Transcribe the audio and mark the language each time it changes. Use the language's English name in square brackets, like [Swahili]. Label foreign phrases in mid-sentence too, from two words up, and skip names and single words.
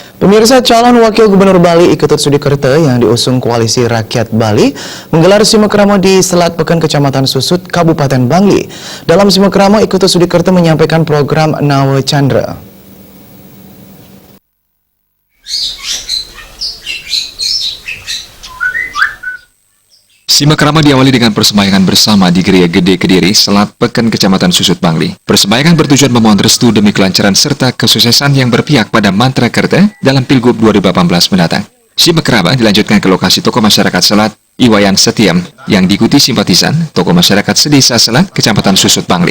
[Indonesian] Pemirsa, calon wakil gubernur Bali Iketut Sudikerto yang diusung Koalisi Rakyat Bali menggelar simekrama di Selat Pekan Kecamatan Susut, Kabupaten Bangli. Dalam simekrama, Iketut Sudikerto menyampaikan program Nawa Chandra. Simekrama diawali dengan persembahyangan bersama di Gereja Gede Kediri, Selat Pekan Kecamatan Susut, Bangli. Persembahyangan bertujuan memohon restu demi kelancaran serta kesuksesan yang berpihak pada Mantra Kerta dalam Pilgub 2018 mendatang. Simekrama dilanjutkan ke lokasi tokoh masyarakat Selat, Iwayan Setiam, yang diikuti simpatisan tokoh masyarakat sedesa Selat, Kecamatan Susut, Bangli.